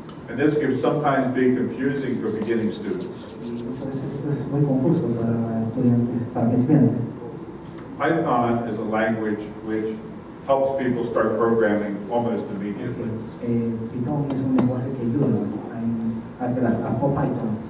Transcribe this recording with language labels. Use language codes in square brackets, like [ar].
[en] And this can sometimes be confusing for beginning students. [es] Y muchas veces esto es muy confuso para estudiantes, para principiantes. [en] Python is a language which helps people start programming almost immediately. [es] Python es un lenguaje que ayuda a Python.